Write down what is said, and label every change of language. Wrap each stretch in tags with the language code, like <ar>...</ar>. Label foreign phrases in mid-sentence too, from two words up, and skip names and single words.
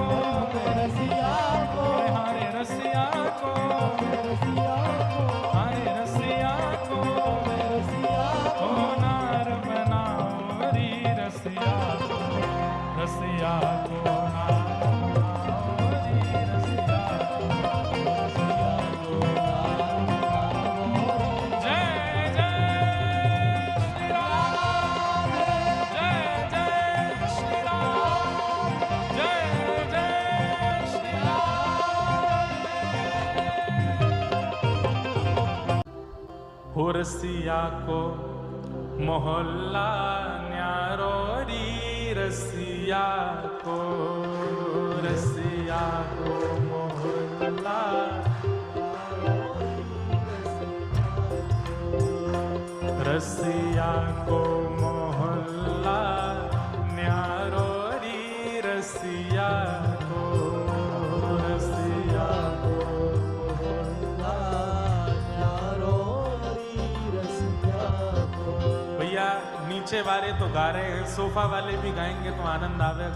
<bra>रसिया को हमारे रसिया को रसिया को हमारे रसिया को रसिया ओ नार बनाओ री रसिया को रसिया को नार बनाओ री रसिया को जय जय श्री राम जय जय श्री राम जय जय श्री राम। हो रसिया को मोहल्ला न्यारो री रसिया को मोहल्ला रसिया को मोहल्ला न्यारो री रसिया को</bra> <hi>भैया नीचे वाले तो गा रहे हैं, सोफा वाले भी गाएंगे तो आनंद आवेगा।</hi>